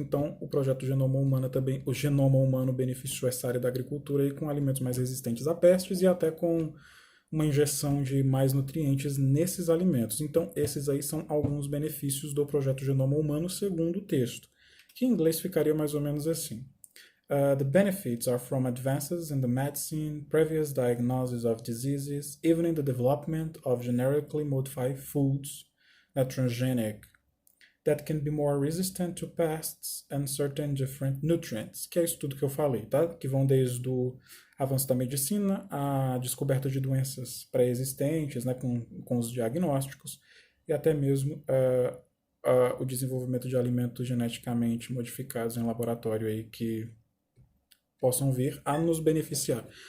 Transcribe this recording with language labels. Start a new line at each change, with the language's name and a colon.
Portuguese: Então, o projeto Genoma Humano também, o Genoma Humano beneficiou essa área da agricultura aí com alimentos mais resistentes a pestes e até com uma injeção de mais nutrientes nesses alimentos. Então, esses aí são alguns benefícios do projeto Genoma Humano segundo o texto, que em inglês ficaria mais ou menos assim.
English: The benefits are from advances in the medicine, previous diagnosis of diseases, even in the development of genetically modified foods, transgenic, that can be more resistant to pests and certain different nutrients,
Portuguese: que é isso tudo que eu falei, tá? Que vão desde o avanço da medicina, a descoberta de doenças pré-existentes, né, com os diagnósticos, e até mesmo o desenvolvimento de alimentos geneticamente modificados em laboratório aí que possam vir a nos beneficiar.